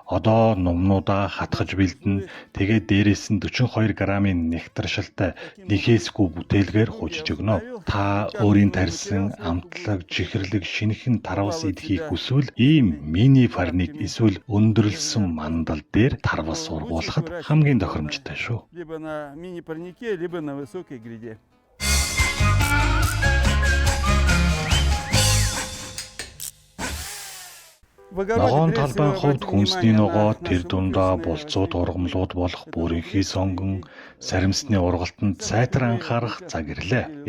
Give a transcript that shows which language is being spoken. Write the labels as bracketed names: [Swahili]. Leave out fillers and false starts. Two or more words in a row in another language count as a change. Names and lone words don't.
[Mongolian] Одоо нумнуудаа хатгаж бэлдэн, тэгээд дээрээс нь 42 грамын нектаршилтай нэхээсгүй бүтээлгээр хужиж өгнө. Та өөрийн тарьсан амтлаг, чихэрлэг, шинэхэн тарвас идэхийг хүсвэл ийм мини парник эсвэл өндөрлсөн мандал дээр тарвас ургуулахад хамгийн тохиромжтой шүү. [Russian] Либо на мини-парнике, либо на высокой гряде. [Mongolian] Ногоон талбайн хувьд хүнсний ногоо, тэр дундаа булцууд ургамлууд болох бүрэнхий сонгон, саримсны ургалтанд сайтар анхаарах цаг ирлээ.